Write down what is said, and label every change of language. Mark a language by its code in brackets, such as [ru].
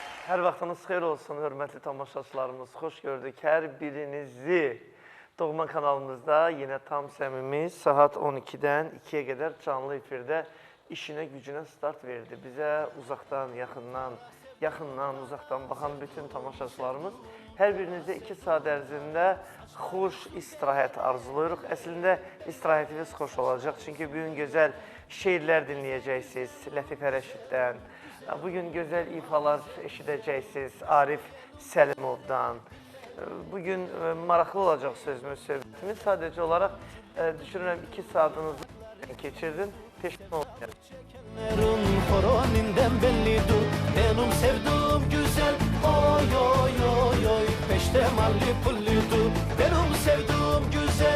[az] Hər vaxtınız xeyir olsun, hörmətli tamaşaçılarımız. Xoş gördük hər birinizi. Doğma kanalımızda yenə tam səmimi saat 12-dən 2-yə qədər canlı efirdə işinə, gücünə start verdi. Bizə uzaqdan, yaxından, uzaqdan baxan bütün tamaşaçılarımız hər birinizə 2 saat ərzində xoş istirahət arzulayırıq. Əslində istirahətiniz xoş olacaq, çünki bugün gözəl şeirlər dinləyəcəksiniz Lətifə Rəşiddən. Bugün gözəl ifalar eşidəcəksiniz Arif Səlimovdan. Bugün maraqlı olacaq söhbətimiz. Sadəcə olaraq düşünürəm 2 saatınızı keçirdim. Peşman olmayacaq. [tr] Benim sevduğum güzel, oy oy oy oy, peştemalli pullidu. Benim sevduğum güzel.